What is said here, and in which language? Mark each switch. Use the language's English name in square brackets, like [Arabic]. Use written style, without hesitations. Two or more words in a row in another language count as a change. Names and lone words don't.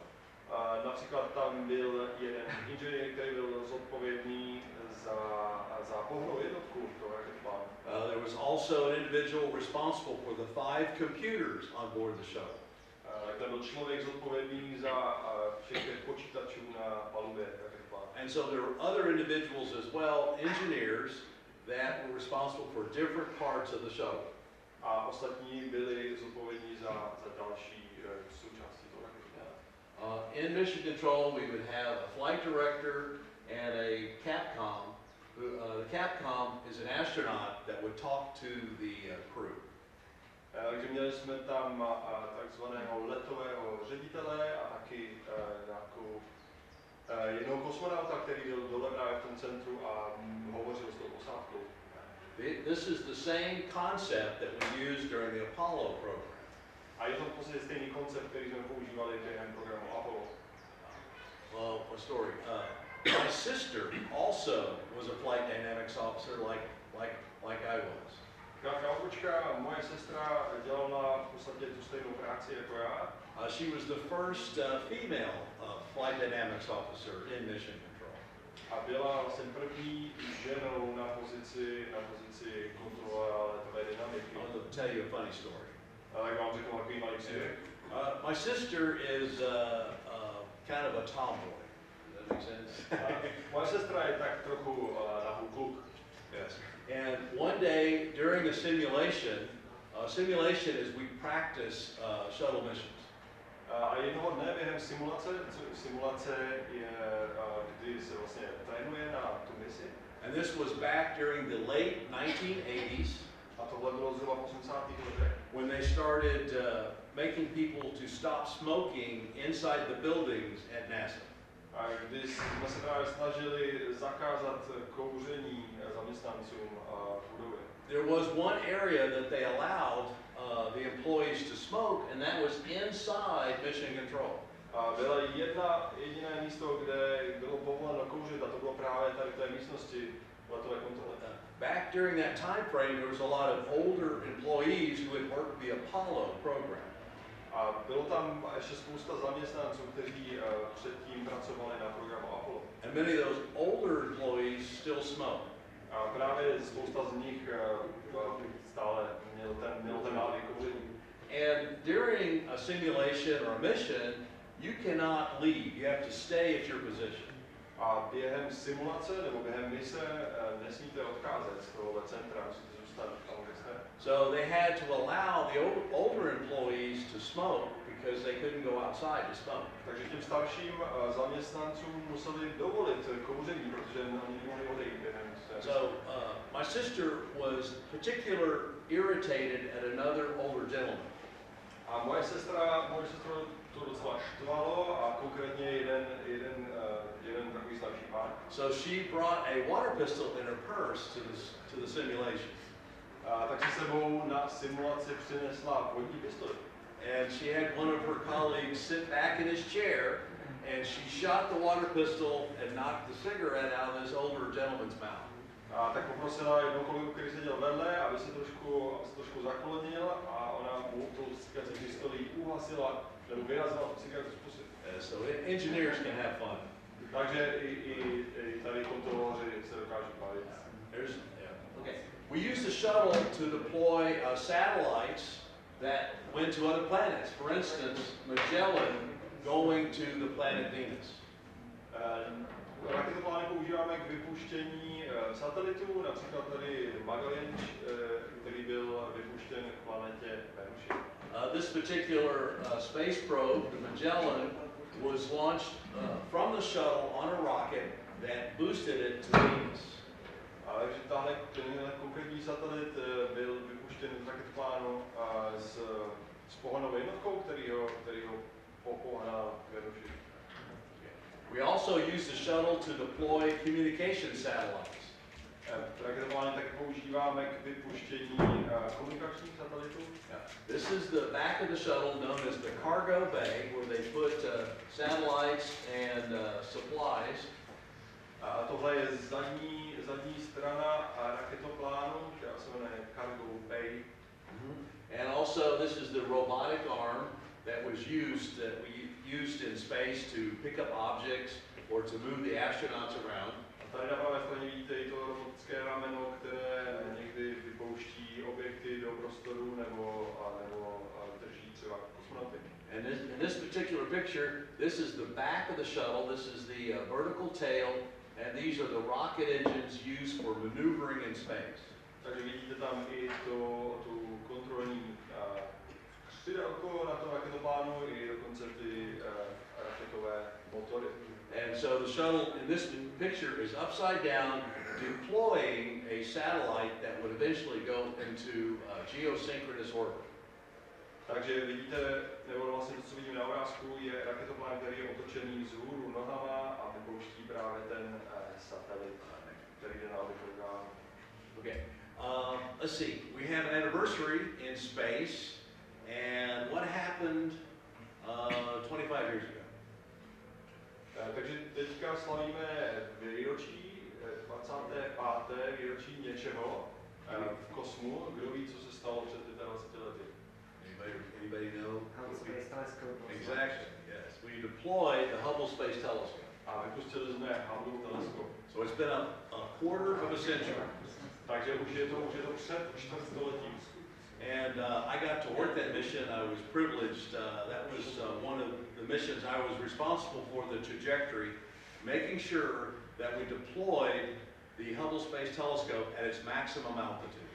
[Czech] Například tam byl jeden inženýr, který byl zodpovědný za pohonnou jednotku toho raketoplánu. [English] There was also an individual responsible for the 5 computers on board the shuttle. [Czech] Tam byl člověk zodpovědný za všech těch počítačů na palubě raketoplánu. [English] And so there were other individuals as well, engineers, that were responsible for different parts of the shuttle. [Czech] A ostatní byli zodpovědní za další součásti toho raketoplánu. [English] In mission control, we would have a flight director and a capcom. The capcom is an astronaut that would talk to the crew. [Czech] Takže měli jsme tam takzvaného letového ředitele a taky nějakou jednoho kosmonauta, který byl dole právě v tom centru a hovořil s tou posádkou. [English] This is the same concept that we used during the Apollo program. [Czech] A je to v podstatě stejný koncept, který jsme používali během programu Apollo. [English] Well, a story. My sister also was a flight dynamics officer, like I was. [Czech] Krákočka, moje sestra dělala v podstatě tu stejnou práci jako já. [English] She was the first female flight dynamics officer in mission control. [Czech] A byla vlastně první ženou na pozici kontrolora letové dynamiky. [English] I'll tell you a funny story. [Czech] Tak vám řeknu takový malý příběh. [English] My sister is kind of a tomboy. Does that make sense? [Czech] Moje sestra je tak trochu nahý kluk. [English] Yes. And one day during a simulation is we practice shuttle missions. [Czech] A jednoho dne během simulace je, kdy se vlastně trénuje na tu misi. [English] And this was back during the late 1980s. [Czech] A to tohle bylo zhruba v 80. letech. [English] When they started making people to stop smoking inside the buildings at NASA. [Czech] A když jsme se právě snažili zakázat kouření zaměstnancům v budově. [English] There was one area that they allowed the employees to smoke, and that was inside Mission Control. [Czech] A bylo jediné místo, kde bylo povoleno kouřit, a to bylo právě tady v té místnosti letové kontroly. [English] Back during that time frame, there was a lot of older employees who had worked the Apollo program. [Czech] A bylo tam ještě spousta zaměstnanců, kteří předtím pracovali na programu Apollo. [English] And many of those older employees still smoke. [Czech] A právě spousta z nich stále měl ten návyk kouření. [English] And during a simulation or a mission, you cannot leave. You have to stay at your position. [Czech] A během simulace nebo během mise nesmíte odcházet z tohohle centra, musíte zůstat tam, kde jste. [English] So they had to allow the older employees to smoke because they couldn't go outside to smoke. [Czech] Takže těm starším zaměstnancům museli dovolit kouření, protože oni nemohli odejít během mise. [English] So my sister was particularly irritated at another older gentleman. [Czech] A moje sestru to docela štvalo a konkrétně jeden takový starší pán. [English] So she brought a water pistol in her purse to the simulation. [Czech] Tak si sebou na simulaci přinesla vodní pistoli. [English] And she had one of her colleagues sit back in his chair, and she shot the water pistol and knocked the cigarette out of this older gentleman's mouth. [Czech] A tak poprosila jednou kolegu, který seděl vedle, aby se trošku zaklonil, a ona mu tu cikací pistolí uhasila, nebo vyrazila tu cigaretu z pusy. [English] So engineers can have fun. [Czech] Takže i tady kontroloři se dokáží bavit. [English] Okay. We used the shuttle to deploy satellites that went to other planets. For instance, Magellan going to the planet Venus. [Czech] Raketoplány používáme k vypuštění satelitů, například tady Magellan, který byl vypuštěn k planetě Venuši. [English] This particular space probe, the Magellan, was launched from the shuttle on a rocket that boosted it to Venus. [Czech] Takže tenhle konkrétní satelit byl vypuštěn z raketoplánu s pohonnou jednotkou, který ho popohnal k Venuši. [English] We also use the shuttle to deploy communication satellites. [Czech] Raketoplány taky používáme k vypuštění komunikačních satelitů. [English] This is the back of the shuttle known as the cargo bay, where they put satellites and supplies. [Czech] A tohle je zadní strana raketoplánu, která se jmenuje [English] cargo bay. And also this is the robotic arm that we used in space to pick up objects or to move the astronauts around. [Czech] A tady na pravé straně vidíte i to robotické rameno, které někdy vypouští objekty do prostoru nebo drží třeba kosmonauty. [English] And in this particular picture, this is the back of the shuttle, this is the vertical tail, and these are the rocket engines used for maneuvering in space. [Czech] Takže vidíte tam i tu kontrolní křidelko na tom raketoplánu, i dokonce ty raketové motory. [English] And so the shuttle in this picture is upside down, deploying a satellite that would eventually go into geosynchronous orbit. [Czech] Takže vidíte, nebo vlastně to, co vidím na obrázku, je raketoplán, který je otočený vzhůru nohama a vypouští právě ten satelit, který jde na orbitu. [English] Okay. Let's see. We have an anniversary in space, and what happened 25 years ago? [Czech] Takže teďka slavíme výročí, 25. výročí něčeho v kosmu. Kdo ví, co se stalo před 25 lety? [English] Anybody know? Hubble Space Telescope. Exactly. Yes. We deployed the Hubble Space Telescope. A vypustili jsme Hubble teleskop. So it's been a quarter of a century. Takže už je to před čtvrtstoletím. And I got to work that mission. I was privileged. That was one of the missions I was responsible for, the trajectory, making sure that we deployed the Hubble Space Telescope at its maximum altitude.